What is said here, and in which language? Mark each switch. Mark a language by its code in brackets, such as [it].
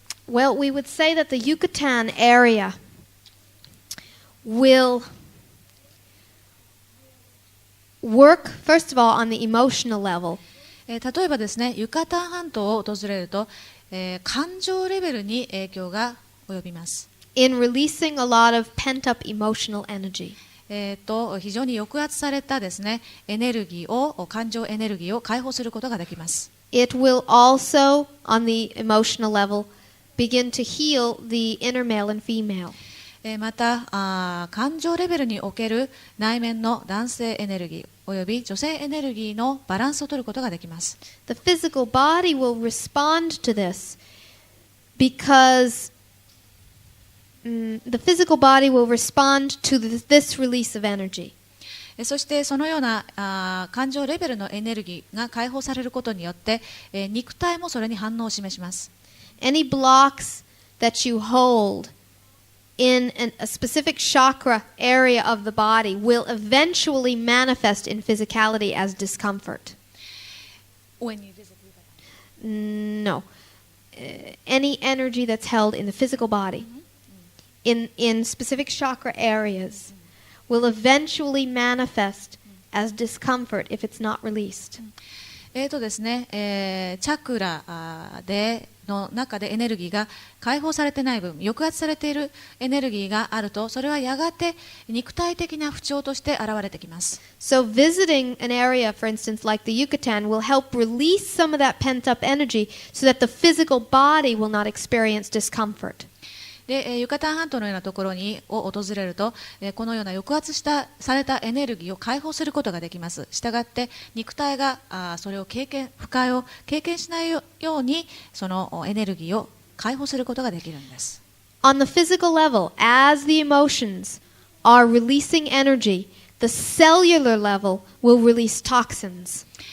[en] Well, we would say that the Yucatan area will work, first of all, on the emotional level. [ja] 例えばですね、ユカタン半島を訪れると、感情レベルに影響が及びます。 [en] In releasing a lot of pent-up emotional energy. [ja] 非常に抑圧されたですね、感情エネルギーを解放することができます。 [en] It will also, on the emotional level, begin to heal the inner male and female. [ja] また感情レベルにおける内面の男性エネルギーおよび女性エネルギーのバランスを取ることができます。 [en] The physical body will respond to this because the physical body will respond to this release of energy. [ja] そしてそのような感情レベルのエネルギーが解放されることによって、肉体もそれに反応を示します。 [en] Any blocks that you hold in a specific chakra area of the body will eventually manifest in physicality as discomfort. When you visit No. Any energy that's held in the physical body in specific chakra areas will eventually manifest as discomfort if it's not released. [ja] ですね、チャクラの中でエネルギーが解放されてない分、抑圧されているエネルギーがあると、それはやがて肉体的な不調として現れてきます。 [en] So visiting an area, for instance, like the Yucatan, will help release some of that pent-up energy so that the physical body will not experience discomfort. [ja] でユカタン半島のようなところを訪れると、このような抑圧されたエネルギーを解放することができます。したがって肉体がそれを不快を経験しないようにそのエネルギーを解放することができるんです。 [en] On the physical level, as the emotions are releasing energy, the cellular level will release toxins.